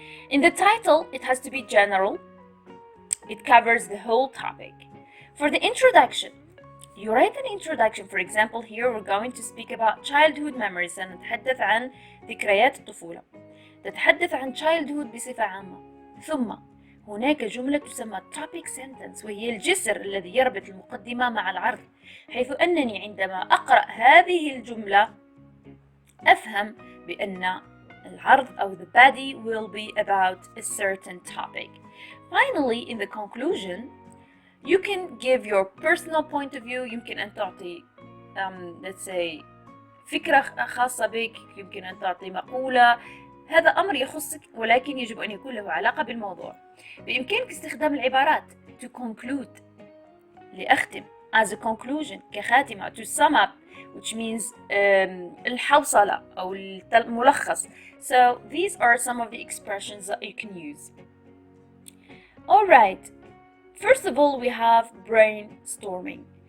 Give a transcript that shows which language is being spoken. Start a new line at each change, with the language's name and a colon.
English: In the title, it has to be general. It covers the whole topic. For the introduction, You write an introduction. For example, here we're going to speak about childhood memories.
Arabic: سنتحدث عن ذكريات الطفولة. تتحدث عن childhood بصفة عامة. ثم هناك جملة تسمى topic sentence، وهي الجسر الذي يربط المقدمة مع العرض، حيث أنني عندما أقرأ هذه الجملة أفهم بأن العرض أو
English: the body will be about a certain topic. Finally, in the conclusion, you can give your personal point of view.
Arabic: يمكن أن تعطي
English: let's say
Arabic: فكرة خاصة بك، يمكن أن تعطي مقولة، هذا أمر يخصك ولكن يجب أن يكون له علاقة بالموضوع. بإمكانك استخدام العبارات
English: to conclude
Arabic: لأختم
English: as a conclusion
Arabic: كخاتمة،
English: to sum up which means
Arabic: الحوصلة أو الملخص.
English: So these are some of the expressions that you can use. Alright, first of all we have brainstorming.